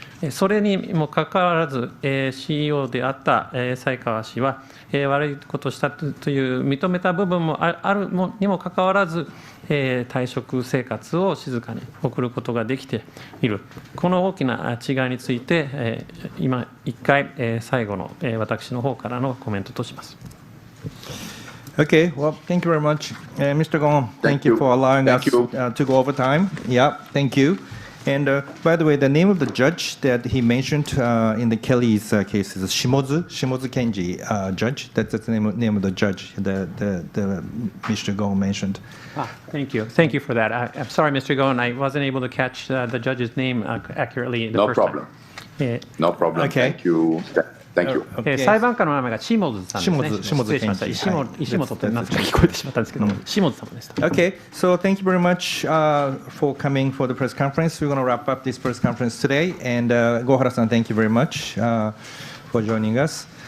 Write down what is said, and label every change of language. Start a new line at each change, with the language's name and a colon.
Japanese: それにもかかわらず CEO であった才川氏は悪いことをしたという認めた部分もあるにもかかわらず退職生活を静かに送ることができている。この大きな違いについて今一回最後の私の方からのコメントとします。
English: Okay, well, thank you very much. Mr. Gon, thank you for allowing us to go over time. Yeah, thank you. And by the way, the name of the judge that he mentioned in the Kelly's case is Shimozu Kenji judge. That's the name of the judge that Mr. Gon mentioned. Thank you. Thank you for that. I'm sorry, Mr. Gon, I wasn't able to catch the judge's name accurately the first time. No problem. Okay. Thank you. Thank you.
Japanese: 裁判官の名前がシモズさんですね。失礼しました。石本ってなんとか聞こえてしまったんですけども、シモズ様でした。
English: Okay, so thank you very much for coming for the press conference. We're going to wrap up this press conference today. And Gohara-san, thank you very much for joining us.